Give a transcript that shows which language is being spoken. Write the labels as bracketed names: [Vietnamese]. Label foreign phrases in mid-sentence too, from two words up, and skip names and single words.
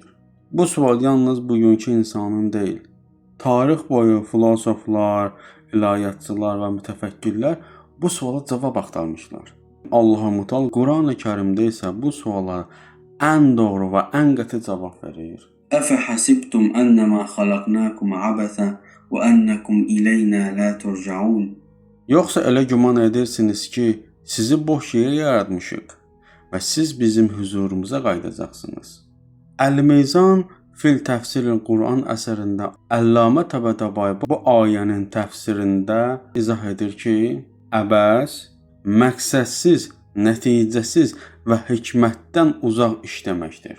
[Azerbaijani] Bu sual yalnız bugünkü insanın deyil. Tarix boyu filosoflar, ilahiyyatçılar və mütəfəkkirlər bu suala cavab axtarmışlar. Allah-u Mutal Qurani-Kərimdə isə bu suala ən doğru və ən qəti cavab verir. [Arabic] أفحسبتم أنما خلقناكم عبثا وأنكم إلينا لا ترجعون. [Azerbaijani] Yoxsa elə güman edirsiniz ki, sizi boş yerə yaratmışıq və siz bizim huzurumuza qayıdacaqsınız. Əl-Meyzan fil Təfsiril Quran əsərində Əllamə Təbətəbai bu ayənin təfsirində izah edir ki, əbəs, məqsədsiz, nəticəsiz və hikmətdən uzaq iş deməkdir.